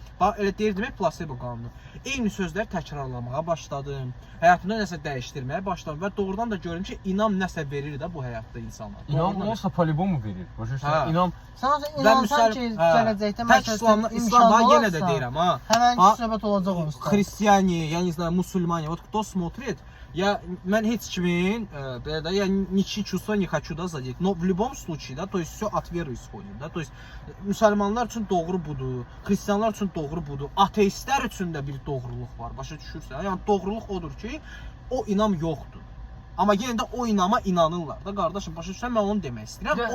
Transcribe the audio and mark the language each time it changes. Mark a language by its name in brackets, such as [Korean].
[Azerbaijani] Bax elə deyirdim, plasebo qanunu. Eyni sözləri təkrarlamağa başladım. Həyatımda nəsə dəyişdirməyə başladım və doğrudan da gördüm ki, inam nəsə verir də bu həyatda insana. İnam olsa polibon mu verir? Başa düşsən, inam sən inansan ki, gələcəkdə məsələn İslam var, yenə də deyirəm ha. Həmin söhbət olacaq onun üstə. Xristiani, yəni musulmani, [Russian] вот кто смотрит, [Azerbaijani] mən heç kimin belə də, [Russian] я ничьи чувства не хочу да задеть. Но в любом случае, да, то есть всё от веры исходит, да. То есть [Azerbaijani] müsəlmanlar üçün doğru budur, xristianlar üçün doğru budur, ateistlər üçün də bir doğruluq var. Başa düşürsən? Yəni doğruluq odur ki, o inam yoxdur. Amma yenə də o inama inanırlar da qardaşım. Başa düşürsən? Mən onu demək istəyirəm.